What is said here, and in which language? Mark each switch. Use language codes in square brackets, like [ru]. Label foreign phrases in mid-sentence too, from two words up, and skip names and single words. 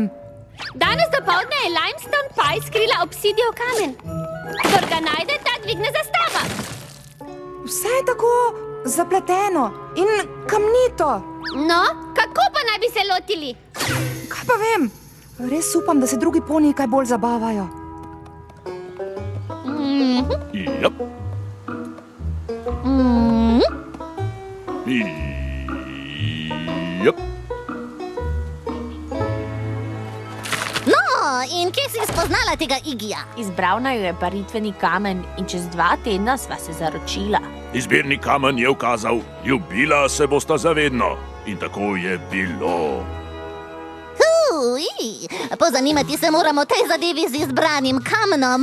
[sl] Danes dopoldne je Limestone Pie skrila obsidijev kamen. Kdor ga najde, ta dvigne zastava. Vse je tako zapleteno in kamnito. No, kako pa naj bi se lotili? Kaj pa vem? Res upam, da se drugi poniji kaj bolj zabavajo. [en] Yep. Yep. [sl] No, in kje si spoznala tega Igija? Izbral naju je paritveni kamen in čez 2 tedna sva se zaročila. Izbirni kamen je ukazal, ljubila se bosta zavedno. In tako je bilo. Pozanimati se moramo tej zadevi z izbranim kamenom.